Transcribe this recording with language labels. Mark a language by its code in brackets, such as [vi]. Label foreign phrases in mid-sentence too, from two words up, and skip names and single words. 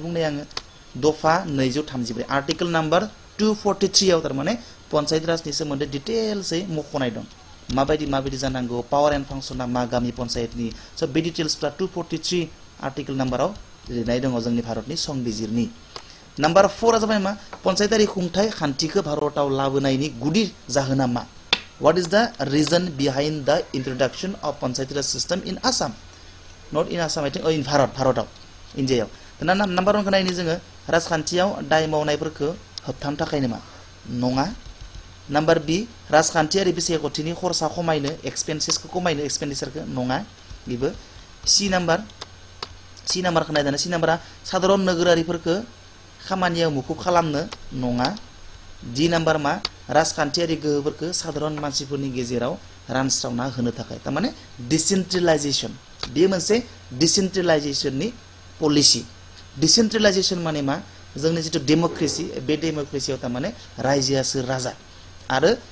[brx] बुंनाय आङो दफा 234 आर्टिकल नाम्बार 243 आव थारमाने पन्चायत राजनि सोमोन्दै डिटेल्सै मख'नाय दं माबायदि जानांगौ पावार एन्ड फांसना मा गामि पन्चायतनि स' बे डिटेल्सफ्रा 243 आर्टिकल नाम्बाराव लिरनाय दङ जोंनि भारतनि संबिजिरनि नाम्बार 4 आ जाबाय मा पन्चायतारि खुंथाय खान्थिखौ भारतआव लाबोनायनि गुदि जाहोना मा [en] What is the reason behind the introduction of Panchayat Raj system in Assam? Not in Assam, I think, or in Bharataw, India. Then number 1 [brx] खानायनि जोङो राजखान्थियाव दाय मावनायफोरखौ होबथानो थाखाय नामा नङा नाम्बार बी राजखान्थियारि बिसायख'थिनि खरसा खमायनो एक्सपेन्सेसखौ खमायनो एक्सपेन्डिचारखौ नङा बेबो सी नाम्बार खानायदाना सी नाम्बारा साधारन नोगोरारिफोरखौ खामानियाव मुखुब खालामनो नङा डी नाम्बार मा राजखान्थियारि गोहोफोरखौ साधारन मानसिफोरनि गेजेराव रानस्रावना होनो थाखाय थारमाने डिसेन्ट्रेलाइजेसन बे मोनसे डिसेन्ट्रेलाइजेसननि पलिसि डिसेन्ट्रेलाइजेसन माने मा जोंनि जितु डेमोक्रेसि बे डेमोक्रेसियाव थारमाने रायजोआसो राजा आरो